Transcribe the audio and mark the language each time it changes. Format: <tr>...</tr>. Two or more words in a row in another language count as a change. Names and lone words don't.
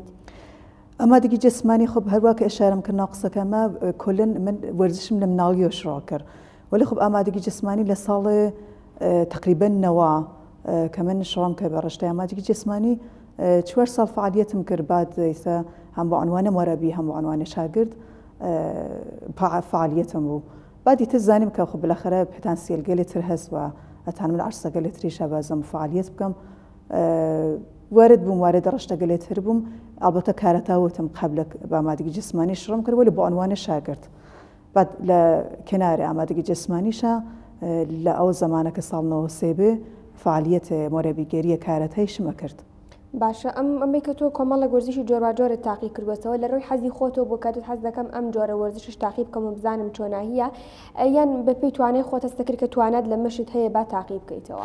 <ckb>ئامادەگی جسمانی خب هەروە کە ئێشارەم کرد ناقسەکەمە کۆلن من وەرزشم لە مناڵیەوە شڕۆ کرد</ckb> <fa>ولی خب</fa> <ckb>ئامادەگی جسمانی لە ساڵی تقریبا نەوە کە من شڕۆم کە بە ڕشتەی ئامادەگی جسمانی 4 ساڵ فعالیتم کرد بعد ئێستا هەم بۆ عنوانە مۆرەبی هەم بۆ عنوانە شاگرد فعالیتم بوو. بعدی تر زانیم کە خب بالاخره پتانسیل تر هەست و ئەتان من عرسەگەلێ تریشە بازم فعالیت بکەم وارد بووم وارد ڕشتەگەلێ تر بووم ئەلبەتە کارەتاوتم قبل بە ئامادەگی جسمانی شڕۆم کرد ولی بۆ عنوانە شاگرد بعد لە کەنارە ئامادەگی جسمانیشە لە ئەو زمانەکە ساڵ 93 فعالیت مۆرەبیگەریە کارەتایشمە کرد. باشە ئەمەی کە تۆ کۆمەڵە وەرزشی جۆرواجۆرە تاقی کردوەتەوە لە ڕۆی حەزی خۆتەوە بۆ کاتت حەز دەکەم ئەم جۆرە وەرزشش تاقی بکەم و بزانم چۆناهیە یان بەپێی توانای خۆت هەست دەکرد کە توانات لە مەشت هەیە با تاقی بکەیتەوە؟</ckb>